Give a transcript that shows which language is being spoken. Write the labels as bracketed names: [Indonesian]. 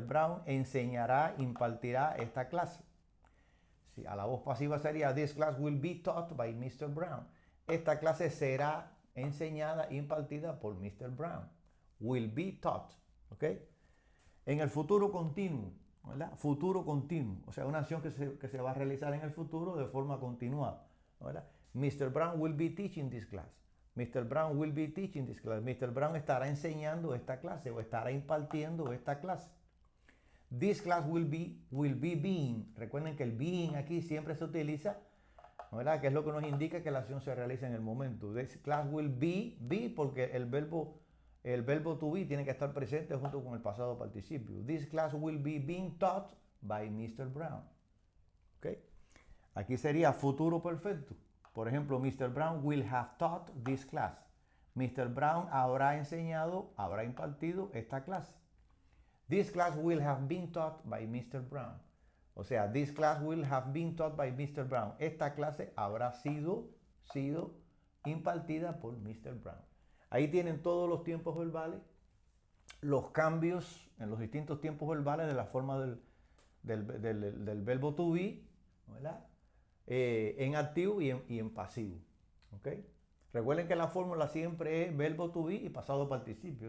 [Spanish] Brown enseñará, impartirá esta clase. Sí, a la voz pasiva sería [English] this class will be taught by Mr. Brown. [Spanish] Esta clase será enseñada, impartida por Mr. Brown. [English] Will be taught, [Spanish] ¿ok? En el futuro continuo, ¿verdad? Futuro continuo, o sea, una acción que se va a realizar en el futuro de forma continuada, ¿verdad? [English] Mr. Brown will be teaching this class. Mr. Brown will be teaching this class. [Spanish] Mr. Brown estará enseñando esta clase o estará impartiendo esta clase. [English] This class will be being. [Spanish] Recuerden que el being aquí siempre se utiliza, ¿verdad? Que es lo que nos indica que la acción se realiza en el momento. [English] This class will be [Spanish] porque el verbo to be tiene que estar presente junto con el pasado participio. [English] This class will be being taught by Mr. Brown. ¿Okay? [Spanish] Aquí sería futuro perfecto. Por ejemplo, Mr. [English] Brown will have taught this class. [Spanish] Mr. Brown habrá enseñado, habrá impartido esta clase. [English] This class will have been taught by Mr. Brown. O sea, this class will have been taught by Mr. Brown. [Spanish] Esta clase habrá sido impartida por Mr. Brown. Ahí tienen todos los tiempos verbales, los cambios en los distintos tiempos verbales de la forma del verbo to be, ¿verdad? En activo y en pasivo. ¿Okay? Recuerden que la fórmula siempre es verbo to be y pasado participio.